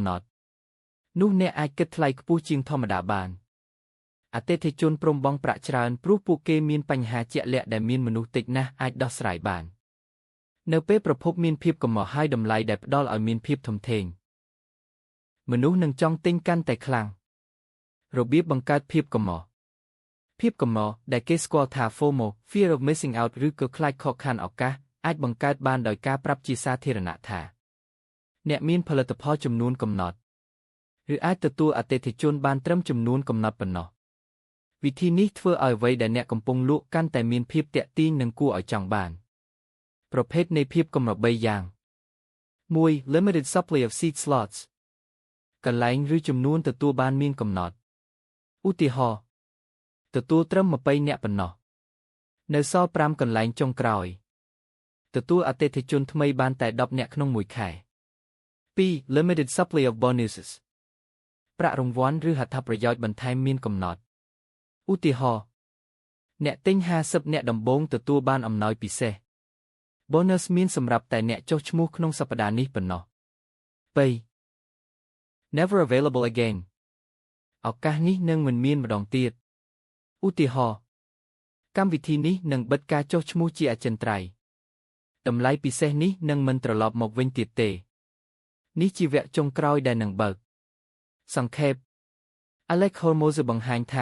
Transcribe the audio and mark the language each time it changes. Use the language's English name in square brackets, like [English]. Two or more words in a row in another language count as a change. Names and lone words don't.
[Khmer] ណត់នោះអ្នកអាចគិតថ្លៃខ្ពស់ជាងធម្មតាបានអតិថិជនព្រមបង់ប្រាក់ច្រើនព្រោះពួកគេមានបញ្ហាជាក់លាក់ដែលមានមនុស្សតិចណាស់អាចដោះស្រាយបាននៅពេលប្រភពមានភាពកម្រហើយតម្លៃដែលផ្ដល់ឲ្យមានភាពធំធេងមនុស្សនឹងចង់ទិញកាន់តែខ្លាំងរបៀបបង្កើតភាពកម្រដែលគេស្គាល់ថា [English] FOMO Fear of Missing Out [Khmer] ឬក៏ខ្លាចខកខានឱកាសអាចបង្កើតបានដោយការប្រាប់ជាសាធារណៈថា អ្នកមានផលិតផលចំនួនកំណត់ឬអាចទទួលអតិថិជនបានត្រឹមចំនួនកំណត់ប៉ុណ្ណោះវិធីនេះធ្វើឲ្យអ្វីដែលអ្នកកំពុងលក់កាន់តែមានភាពទាក់ទាញនិងគួរឲ្យចង់បានប្រភេទនៃភាពកម្រ3យ៉ាង 1. [English] Limited supply of seat slots [Khmer] កន្លែងឬចំនួនទទួលបានមានកំណត់ឧទាហរណ៍ទទួលត្រឹម20នាក់ប៉ុណ្ណោះនៅសល់5កន្លែងចុងក្រោយទទួលអតិថិជនថ្មីបានតែ10នាក់ក្នុងមួយខែ 2. [English] Limited supply of bonuses [Khmer] ប្រាក់រង្វាន់ឬហត្ថប្រយោជន៍បន្ថែមមានកំណត់ឧទាហរណ៍អ្នកទិញ50នាក់ដំបូងទទួលបានអំណោយពិសេស Bonus មានសម្រាប់តែអ្នកចុះឈ្មោះក្នុងសប្តាហ៍នេះប៉ុណ្ណោះ 3. [English] Never available again [Khmer] ឱកាសនេះនឹងមិនមានម្ដងទៀតឧទាហរណ៍កម្មវិធីនេះនឹងបិទការចុះឈ្មោះជាអចិន្ត្រៃយ៍តម្លៃពិសេសនេះនឹងមិនត្រឡប់មកវិញទៀតទេនេះជាវគ្គចុងក្រោយដែលនឹងបើកសង្ខេប Alex Hormozy បង្ហាញថា